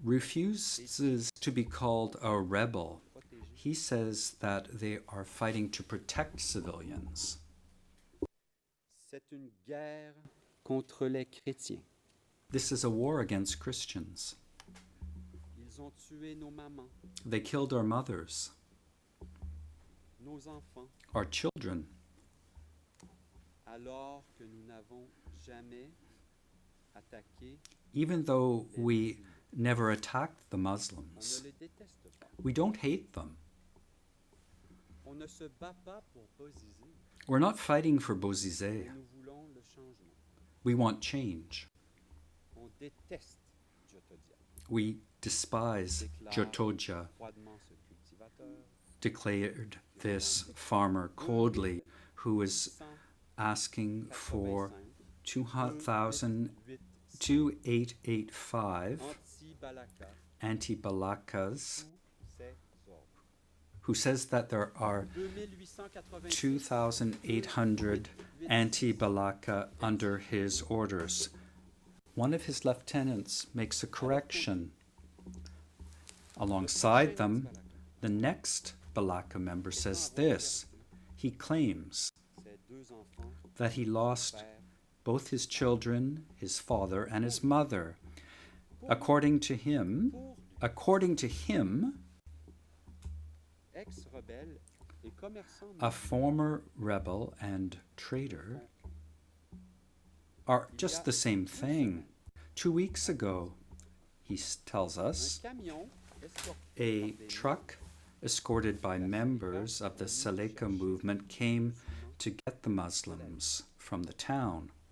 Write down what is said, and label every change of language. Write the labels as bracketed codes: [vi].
[en] refuses to be called a rebel. He says that they are fighting to protect civilians. [fr] C'est une guerre contre les chrétiens. [en] This is a war against Christians. [fr] Ils ont tué nos mamans, [en] They killed our mothers, [fr] nos enfants, [en] our children, [fr] alors que nous n'avons jamais attaqué. [en] even though we never attacked the [fr] On ne [en] Muslims. [fr] les déteste pas. [en] We don't hate them. [fr] On ne se bat pas pour Bozizé, [en] We're not fighting for Bozizé. [fr] mais nous voulons le changement. [en] We want change. [fr] On déteste Djotodia, [en] We despise Jotoja, [fr] froidement ce cultivateur, [en] declared this farmer coldly, who is asking for 2885 [fr] anti-Balaka, [en] anti-Balakas, [fr] c'est ordre. [en] who says that there are 2886 2,800 anti-Balaka under his orders. One of his lieutenants makes a correction. Alongside them, the next Balaka member says this. He claims [fr] ses deux enfants, [en] that he lost both his children, his father, and his mother. According to him, [fr] ex-rebelle et commerçant [en] a former rebel and traitor are just the same thing. 2 weeks ago, he tells us, [fr] camion escorté [en] a truck escorted by members of the Seleka movement came to get the Muslims from the town.